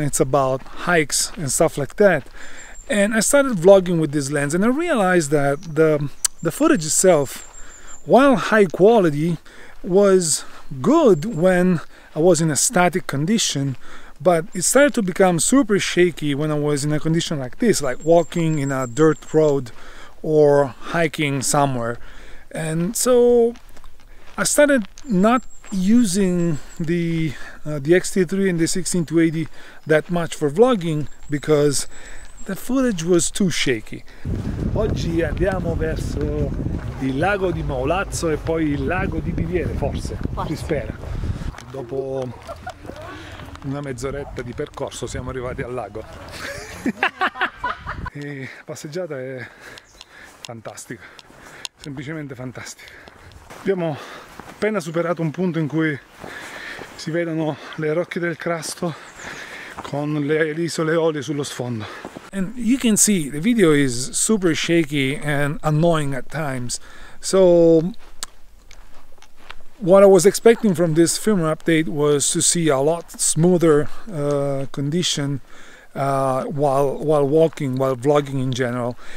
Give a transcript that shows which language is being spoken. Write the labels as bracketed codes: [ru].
[en] It's about hikes and stuff like that. And I started vlogging with this lens, and I realized that the footage itself, while high quality, was good when I was in a static condition, but it started to become super shaky when I was in a condition like this, like walking in a dirt road or hiking somewhere. And so I started not using the X-T3 and the 16-80 that much for vlogging because the footage was too shaky. [it] Oggi andiamo verso il lago di Maulazzo e poi il lago di Biviere, forse, si spera. Dopo una mezz'oretta di percorso siamo arrivati al lago. E la passeggiata è fantastica, semplicemente fantastica. Abbiamo appena superato un punto in cui si vedono le rocce del Crasto con le isole Eolie sullo sfondo. [en] And you can see the video is super shaky and annoying at times. So what I was expecting from this firmware update was to see a lot smoother condition while walking, while vlogging in general.